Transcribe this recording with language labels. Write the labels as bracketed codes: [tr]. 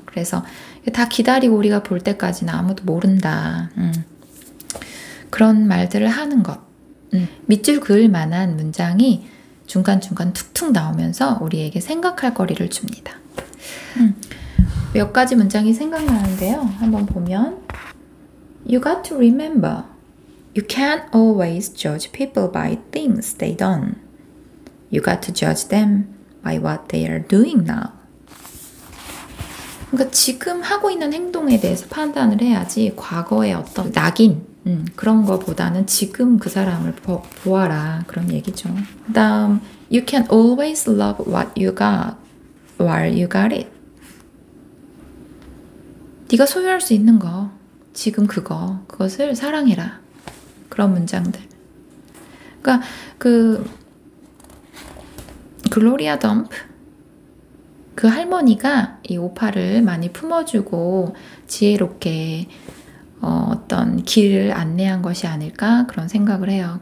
[ko] 그래서 다 기다리고 우리가 볼 때까지는 아무도 모른다. 그런 말들을 하는 것. 밑줄 그을 만한 문장이 중간중간 툭툭 나오면서 우리에게 생각할 거리를 줍니다. 몇 가지 문장이 생각나는데요. 한번 보면 [en] You got to remember You can't always judge people by things they done. You got to judge them by what they are doing now. [ko] 그러니까 지금 하고 있는 행동에 대해서 판단을 해야지 과거의 어떤 낙인 그런 거보다는 지금 그 사람을 보아라 그런 얘기죠. 그다음 [en] You can always love what you got while you got it. [ko] 네가 소유할 수 있는 거 지금 그것을 사랑해라. 그런 문장들. 그러니까 그 글로리아 덤프 그 할머니가 이 오파를 많이 품어주고 지혜롭게 어떤 길을 안내한 것이 아닐까 그런 생각을 해요.